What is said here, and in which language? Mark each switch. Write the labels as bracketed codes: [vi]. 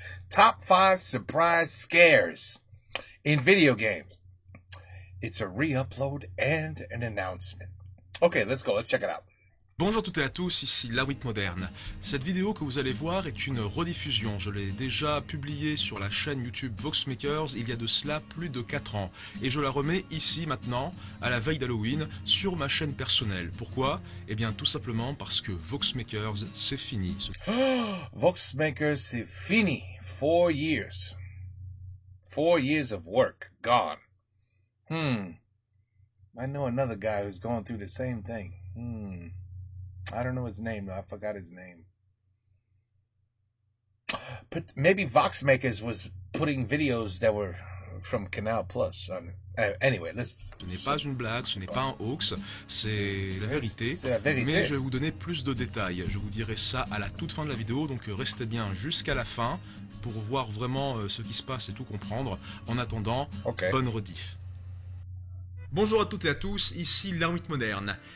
[en] Top 5 surprise scares in video games. It's a re-upload and an announcement. Okay, let's go. Let's check it out. [fr] Bonjour à toutes et à tous, ici Lawit Moderne. Cette vidéo que vous allez voir est une rediffusion. Je l'ai déjà publiée sur la chaîne YouTube Voxmakers il y a de cela plus de 4 ans. Et je la remets ici maintenant, à la veille d'Halloween, sur ma chaîne personnelle. Pourquoi? Eh bien tout simplement parce que Voxmakers, c'est fini. Voxmakers, c'est fini. [en] 4 years. 4 years of work, gone. I know another guy who's going through the same thing. I don't know his name, though. I forgot his name. But maybe Voxmakers was putting videos that were from Canal Plus. Anyway, let's... [fr] Ce n'est pas une blague, ce n'est pas un hoax, c'est la vérité. C'est la vérité. Mais je vais vous donner plus de détails. Je vous dirai ça à la toute fin de la vidéo, donc restez bien jusqu'à la fin pour voir vraiment ce qui se passe et tout comprendre. En attendant, bonne rediff. Bonjour à toutes et à tous, ici Lawit Moderne.